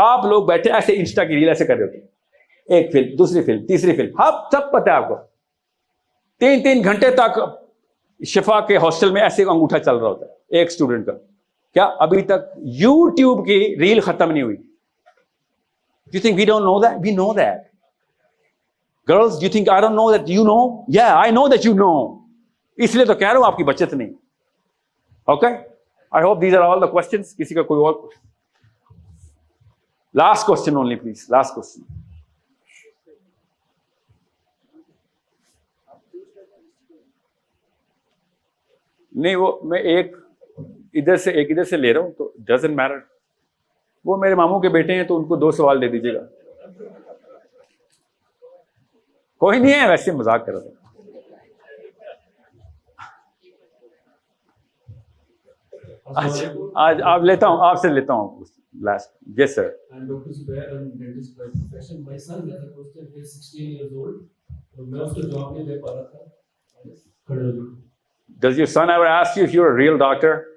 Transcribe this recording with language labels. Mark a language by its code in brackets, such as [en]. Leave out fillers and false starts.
[ur] آپ لوگ بیٹھے ایسے انسٹا کی ریل ایسے کر رہے ہوتے ہیں، ایک فلم دوسری فلم تیسری فلم، ہاں سب پتہ ہے آپ کو. 3 گھنٹے تک شفا کے ہاسٹل میں ایسے انگوٹھا چل رہا ہوتا ہے ایک اسٹوڈنٹ کا. کیا ابھی تک یوٹیوب کی ریل ختم نہیں ہوئی؟ [en] You think we don't know that? We know that. Girls, you think I don't know that you know? Yeah, I know that you know. [ur] اس لیے تو کہہ رہا ہوں آپ کی بچت نہیں. [en] Okay? I hope these are all the questions. [ur] کسی کا کوئی اور؟ [en] Last question only, please. Last question. [ur] نہیں وہ میں ایک ادھر سے لے رہا ہوں تو [en] Doesn't matter. [ur] وہ میرے ماموں کے بیٹے ہیں تو ان کو 2 سوال دے دیجیے گا. کوئی نہیں ہے، ویسے مذاق کر رہا تھا. اچھا آج آپ لیتا ہوں، آپ سے لیتا ہوں last. [en] Yes sir. Doctor Zubair, dentist by profession. My son has a question. He is 16 years old. [ur] میں اس کو جواب نہیں دے پا رہا تھا. کھڑے ہو جائیں. [en] Does your son ever ask you if you're a real doctor?